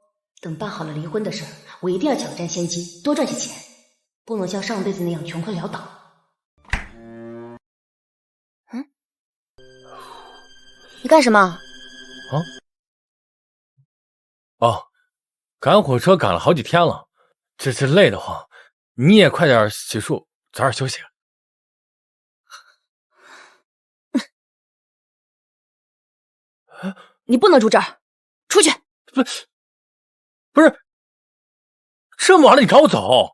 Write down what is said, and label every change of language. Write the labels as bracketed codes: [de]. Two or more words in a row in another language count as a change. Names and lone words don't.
[zh] 等辦好了離婚的事兒，我一定要搶佔先機，多賺些錢，不能像上輩子那樣窮困潦倒。你幹什麼？哦，趕火車趕了好幾天了，這累得慌。你也快點洗漱，早點休息。你不能住這兒，出去！不是，這麼晚了你赶我走？